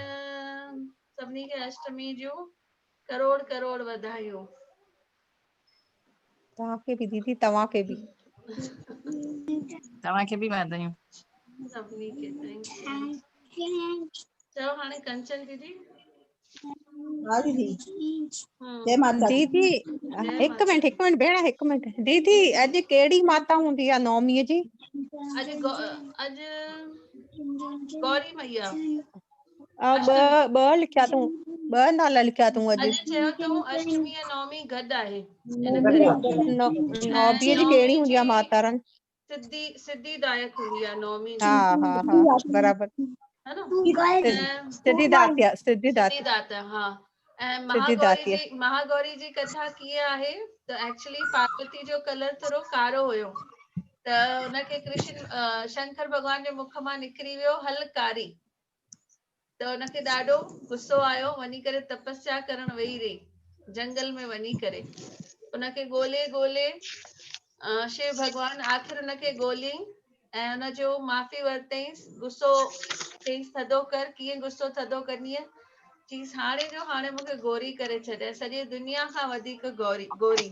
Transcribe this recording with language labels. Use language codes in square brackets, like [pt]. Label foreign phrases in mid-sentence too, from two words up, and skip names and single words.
[sd] सभिनी खे अष्टमी जूं करोड़ करोड़ वधायूं। तव्हांखे बि दीदी, तव्हांखे बि। तव्हांखे बि वाधायूं। सभिनी खे [en] thank you. [sd] चओ हाणे कंचन दीदी। हा दीदी जय माता दी। दीदी हिकु मिंट भेण, हिकु मिंट। दीदी अॼु कहिड़ी माता हूंदी आहे नवमीअ जी? अॼु गौरी मैया। ॿ लिखिया अथऊं, ॿ नाला लिखिया अथऊं अॼु। अॼु चयो अथऊं अष्टमी ऐं नवमी गॾु आहे। नवमीअ जी कहिड़ी हूंदी आहे माता रानी? सिद्धिदायक हुई आहे नवमी हा हा हा बराबर, है न। सिद्धिदात्या, सिद्धिदाता हा। ऐं महागौरी जी कथा कीअं आहे त एक्चुअली पार्वती जो कलर थोरो कारो हुयो, त उनखे कृष्ण शंकर भॻवान जे मुख मां निकिरी वियो हलकारी, त उनखे ॾाढो गुस्सो आयो, वञी करे तपस्या करण वेही रही जंगल में वञी करे। उनखे ॻोल्हे ॻोल्हे शिव भगवान आख़िर उनखे ॻोल्हियईं ऐं उनजो माफ़ी वरितईंसि, गुस्सो चईंसि थधो कर, कीअं गुस्सो थधो कंदीअ, चईंसि हाणे जो हाणे मूंखे गोरी करे छॾिया, सॼी दुनिया खां वधीक गोरी।